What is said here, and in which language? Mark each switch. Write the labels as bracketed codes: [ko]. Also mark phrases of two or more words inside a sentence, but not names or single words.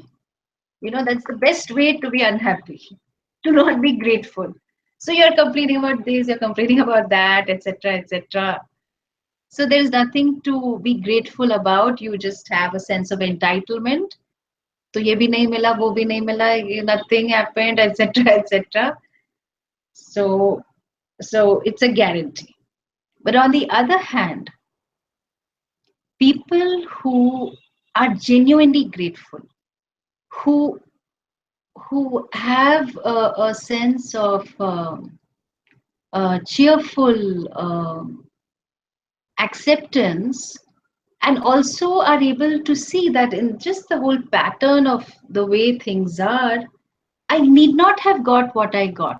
[en] That's the best way to be unhappy, to not be grateful. So you're complaining about this, you're complaining about that, etc., etc. So there's nothing to be grateful about. You just have a sense of entitlement. [hi] So ये भी नहीं मिला, वो भी नहीं मिला, [en] nothing happened, etc., etc. So it's a guarantee. But on the other hand, people who are genuinely grateful, who have a sense of cheerful acceptance, and also are able to see that in just the whole pattern of the way things are, I need not have got what I got.